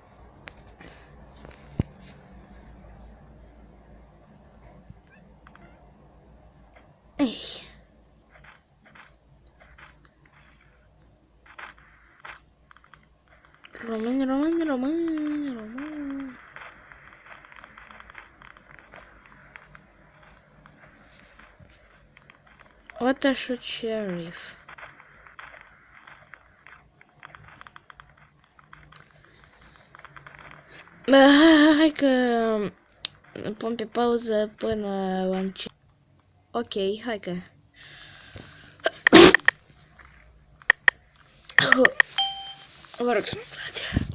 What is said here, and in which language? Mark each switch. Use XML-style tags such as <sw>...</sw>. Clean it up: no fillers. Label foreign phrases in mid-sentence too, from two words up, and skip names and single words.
<ro>Ei. Români.</ro> <en>What a shoot sheriff.</en> <ro>Hai că pun pe pauză până la început. Ok, hai că... Vă rog să mă scuzați.</ro>